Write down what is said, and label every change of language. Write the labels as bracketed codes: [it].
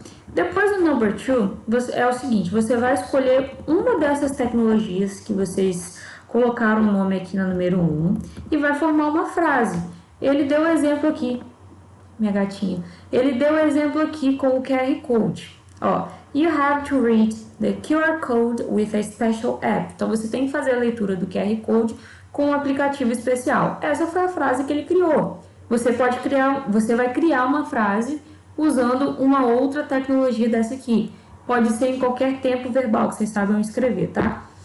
[pt] Depois do number 2, é o seguinte: você vai escolher uma dessas tecnologias que vocês colocaram o nome aqui na número 1 e vai formar uma frase. Ele deu o exemplo aqui, minha gatinha. Ele deu o exemplo aqui com o QR Code. [en] Ó, you have to read the QR code with a special app. [pt] Então você tem que fazer a leitura do QR Code com um aplicativo especial. Essa foi a frase que ele criou. Você vai criar uma frase usando uma outra tecnologia dessa aqui. Pode ser em qualquer tempo verbal que vocês saibam escrever, tá?